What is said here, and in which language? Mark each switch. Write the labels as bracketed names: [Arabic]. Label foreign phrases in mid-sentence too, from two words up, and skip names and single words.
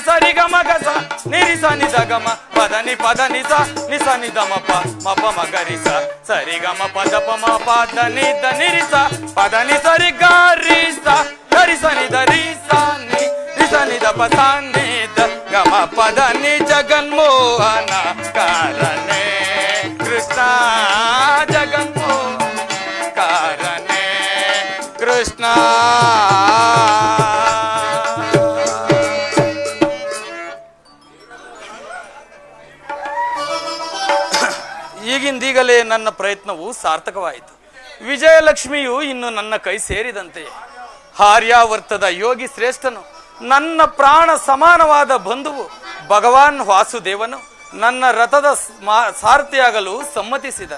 [Kannada] ಸರಿ ಗ ಮ ಗ ಸ ನಿರಿ ಸ ನಿ ದ ಗ ಮ ಪದ ನಿ ಸ ನಿ ದ ಮ ಪ ಮ ಗ ರಿ ಸ ಸರಿ ಗ ಮ ಪದ ಪ ಮ ಪ ದ ನಿ ದ ನಿ ರಿ ಸ ಪದ ನಿ ಸರಿ ಗ ರಿ ಸ ಗ ರಿ ಸ ನಿ ದ ರಿ ಸ ನಿ ರಿ ಸ ನಿ ದ ಪ ಸ ನಿ ದ ಗ ಮ ಪದ ನಿ ಜಗನ್ಮೋಹನ ಕಾರನೆ ಕೃಷ್ಣ ಜಗನ್ಮೋಹನ ಕಾರನೆ ಕೃಷ್ಣ. ಈಗಿಂದೀಗಲೇ ನನ್ನ ಪ್ರಯತ್ನವು ಸಾರ್ಥಕವಾಯಿತು. ವಿಜಯಲಕ್ಷ್ಮಿಯು ಇನ್ನು ನನ್ನ ಕೈ ಸೇರಿದಂತೆಯೇ. ಆರ್ಯಾವರ್ತದ ಯೋಗಿ ಶ್ರೇಷ್ಠನು, ನನ್ನ ಪ್ರಾಣ ಸಮಾನವಾದ ಬಂಧುವು ಭಗವಾನ್ ವಾಸುದೇವನು ನನ್ನ ರಥದ ಸಾರಥಿಯಾಗಲು ಸಮ್ಮತಿಸಿದನು.